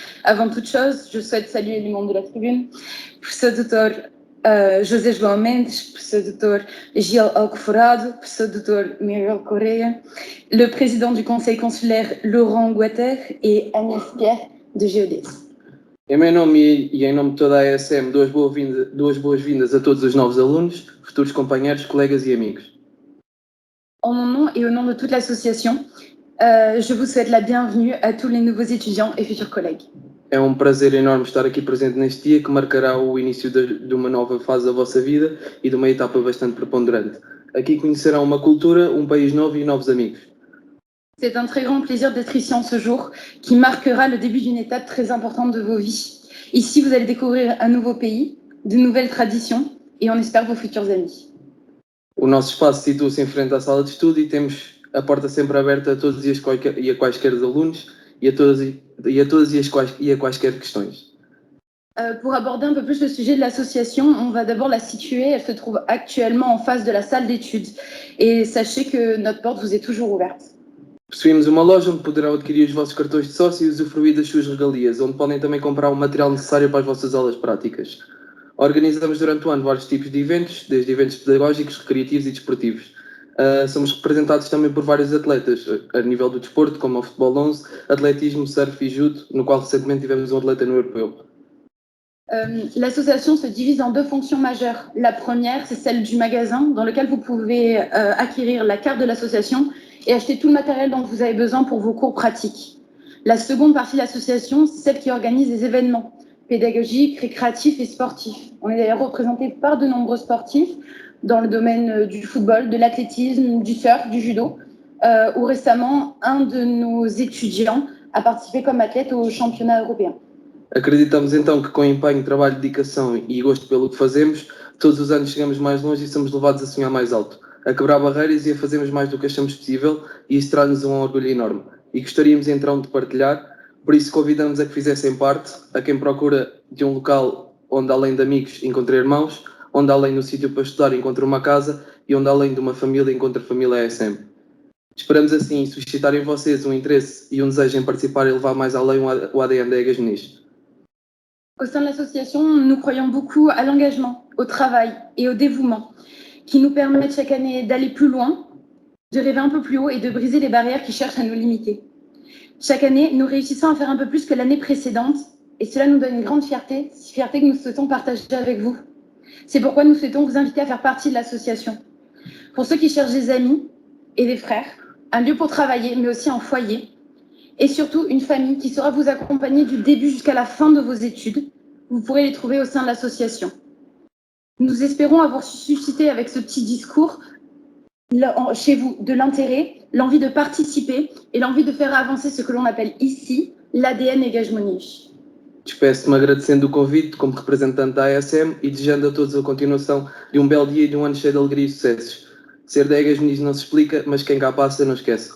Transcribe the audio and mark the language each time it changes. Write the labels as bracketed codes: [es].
[fr] Avant toute chose, je souhaite saluer les membres de la tribune, professeur Dr. José João Mendes, professeur Dr. Gil Alcoforado, professeur Dr. Miguel Correia, le président du conseil consulaire Laurent Gauthier et Agnès Pierre de Geodès. [pt] Em meu nome e em nome de toda a AESM, duas boas-vindas a todos os novos alunos, futuros companheiros, colegas e amigos. [fr] En mon nom et au nom de toute l'association, je vous souhaite la bienvenue à tous les nouveaux étudiants et futurs collègues. [pt] É prazer enorme estar aqui presente neste dia que marcará o início de uma nova fase da vossa vida e de uma etapa bastante preponderante. Aqui conhecerão uma cultura, país novo e novos amigos. [fr] C'est un très grand plaisir d'être ici en ce jour qui marquera le début d'une étape très importante de vos vies. Ici, vous allez découvrir un nouveau pays, de nouvelles traditions et on espère vos futurs amis. [pt] O nosso espaço situa-se em frente à sala de estudo e temos a porta sempre aberta a todos e a quaisquer alunos e a quaisquer questões. [fr] Pour aborder un peu plus le sujet de l'association, on va d'abord la situer. Elle se trouve actuellement en face de la salle d'études. Et sachez que notre porte vous est toujours ouverte. [pt] Possuímos uma loja onde poderão adquirir os vossos cartões de sócio e usufruir das suas regalias, onde podem também comprar o material necessário para as vossas aulas práticas. Organizamos durante o ano vários tipos de eventos, desde eventos pedagógicos, recreativos e desportivos. Somos representados também por vários atletas, a nível do desporto, como o futebol 11, atletismo, surf e judo, no qual recentemente tivemos um atleta no europeu. [fr] L'association se divise en deux fonctions majeures. La première, c'est celle du magasin, dans lequel vous pouvez acquérir la carte de l'association et acheter tout le matériel dont vous avez besoin pour vos cours pratiques. La seconde partie de l'association, c'est celle qui organise des événements pédagogiques, récréatifs et sportifs. On est d'ailleurs représenté par de nombreux sportifs dans le domaine du football, de l'athlétisme, du surf, du judo, où récemment, un de nos étudiants a participé comme athlète au championnat européen. [pt] Acreditamos então que com empenho, trabalho, dedicação e gosto pelo que fazemos, todos os anos chegamos mais longe e somos levados a sonhar mais alto, a quebrar barreiras e a fazermos mais do que achamos possível, e isso traz-nos um orgulho enorme. E gostaríamos então de partilhar, por isso convidamos a que fizessem parte, a quem procura de um local onde além de amigos encontre irmãos, onde além de um sítio para estudar encontre uma casa e onde além de uma família encontre a família AESM. Esperamos assim suscitar em vocês um interesse e um desejo em participar e levar mais além o ADN da Egas Muniz. [fr] Au sein de l'association, nous croyons beaucoup à l'engagement, au travail et au dévouement, qui nous permettent chaque année d'aller plus loin, de rêver un peu plus haut et de briser les barrières qui cherchent à nous limiter. Chaque année, nous réussissons à faire un peu plus que l'année précédente, et cela nous donne une grande fierté que nous souhaitons partager avec vous. C'est pourquoi nous souhaitons vous inviter à faire partie de l'association. Pour ceux qui cherchent des amis et des frères, un lieu pour travailler, mais aussi un foyer, et surtout une famille qui saura vous accompagner du début jusqu'à la fin de vos études, vous pourrez les trouver au sein de l'association. Nous espérons avoir suscité avec ce petit discours chez vous de l'intérêt, l'envie de participer et l'envie de faire avancer ce que l'on appelle ici l'ADN Egas Muniz. [pt] Despeço-me agradecendo o convite como representante da AESM e desejando a todos a continuação de um belo dia e de ano cheio de alegria e sucessos. Ser da Egas Muniz não se explica, mas quem cá passa não esquece.